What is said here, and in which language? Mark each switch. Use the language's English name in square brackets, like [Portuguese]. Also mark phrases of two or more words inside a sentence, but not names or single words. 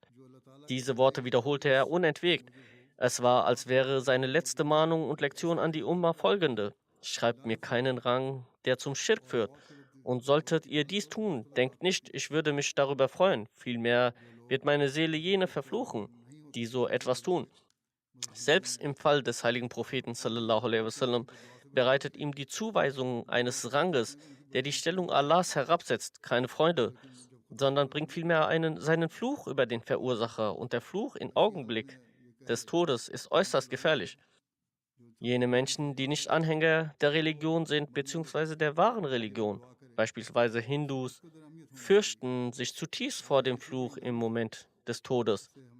[German] Diese Worte wiederholte er unentwegt. Es war, als wäre seine letzte Mahnung und Lektion an die Umma folgende: Schreibt mir keinen Rang, der zum Schirk führt. Und solltet ihr dies tun, denkt nicht, ich würde mich darüber freuen. Vielmehr wird meine Seele jene verfluchen, die so etwas tun. Selbst im Fall des heiligen Propheten [Arabic] صلى الله عليه وسلم [German] bereitet ihm die Zuweisung eines Ranges, der die Stellung Allahs herabsetzt, keine Freude, sondern bringt vielmehr seinen Fluch über den Verursacher, und der Fluch im Augenblick des Todes ist äußerst gefährlich. Jene Menschen, die nicht Anhänger der Religion sind, beziehungsweise der wahren Religion, beispielsweise Hindus, fürchten sich zutiefst vor dem Fluch im Moment des Todes.